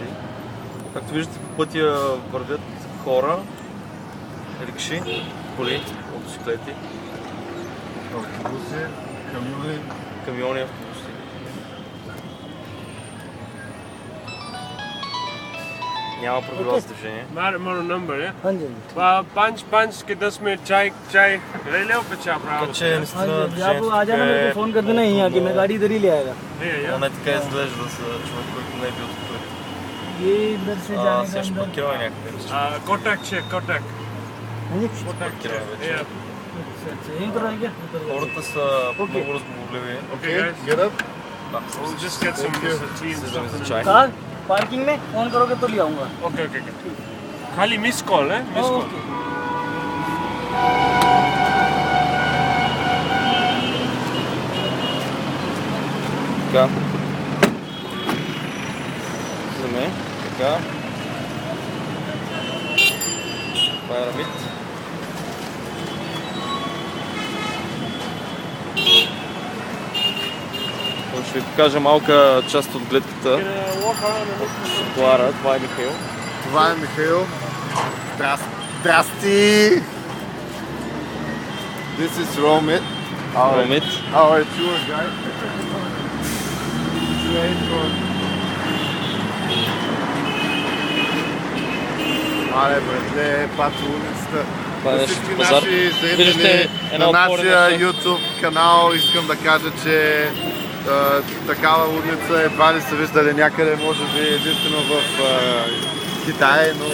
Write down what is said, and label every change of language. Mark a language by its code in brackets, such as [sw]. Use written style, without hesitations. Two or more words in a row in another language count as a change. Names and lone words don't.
[bg] Както виждате, по пътя вървят хора, рикши, коли, мотоциклети, автобуси, камиони, автобуси. Няма правила за движение. [hi] मोरो नंबर है हाँ जी 5 के 10 में चाय ले लो बच्चा [bg] Така че наистина [hi] आप आ जाना मेरे को फोन कर देना यहीं आके मैं गाड़ी इधर ही ले आएगा [bg] но не така изглежда за човек, който не е бил тук. [hi] ये इधर से जाने [bg] Сега [hi] का [bg] ще [hi] अंदर [bg] паркираме някъде. [hi] कोटक से कोटक हाँ जी [bg] Паркираме вече. [hi] अच्छा अच्छा यहीं पर आएंगे [bg] Хората са много разговорливи. [en] Okay guys get up. [bg] Да, [en] we'll just get some tea and [bg] седаме за [en] stuff [bg] чай. [hi] कार पार्किंग में फोन करोगे तो ले आऊंगा okay खाली [en] miss call [hi] है [en] miss call [hi] ओके [bg] Така. Влизаме. Така. Това е Рамит. Ще ви покажа малка част от гледката. Тротуара. Това е Михаил. Това е Михаил. Здрасти! [en] This is Romit. [bg] Рамит. [en] Our tour guide. [bg] Мале, братле, пато улицата. Това е На нещо всички пазар. наши Виждате зрители една на отворена нашия част. YouTube канал искам да кажа, че такава улица едва ли са виждали някъде, може би единствено в Китай, но...